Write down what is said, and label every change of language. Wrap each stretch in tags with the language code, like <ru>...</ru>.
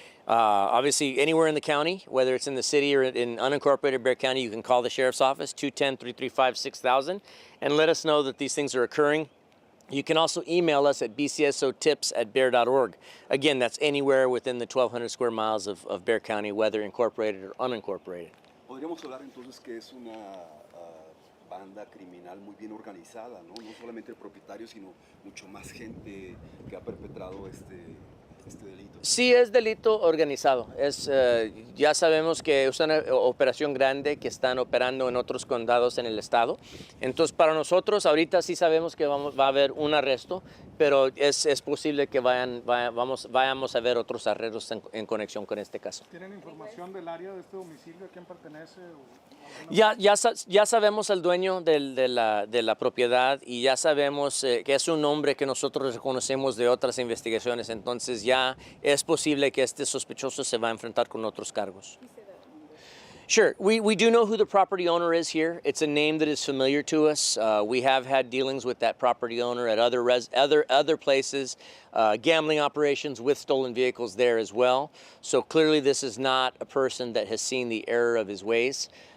<en>Obviously, anywhere in the county, whether it's in the city or in unincorporated Bexar County, you can call the Sheriff's Office, 210-335-6000, and let us know that these things are occurring. You can also email us at bcsotips@bear.org. Again, that's anywhere within the 1,200 square miles of Bexar County, whether incorporated or unincorporated.</en> <es>Podríamos hablar entonces que es una banda criminal muy bien organizada, ¿no? No solamente el propietario, sino mucho más gente que ha perpetrado este delito. Sí, es delito organizado. Ya sabemos que es una operación grande que están operando en otros condados en el estado. Entonces, para nosotros, ahorita sí sabemos que va a haber un arresto, pero es posible que vayamos a ver otros arrestos en conexión con este caso. ¿Tienen información del área de este domicilio? ¿A quién pertenece? Ya sabemos el dueño de la propiedad y ya sabemos que es un nombre que nosotros reconocemos de otras investigaciones. Entonces ya es posible que este sospechoso se va a enfrentar con otros cargos.</es> <en>Sure. We do know who the property owner is here. It's a name that is familiar to us. We have had dealings with that property owner at other places, gambling operations with stolen vehicles there as well. So clearly this is not a person that has seen the error of his ways.</en>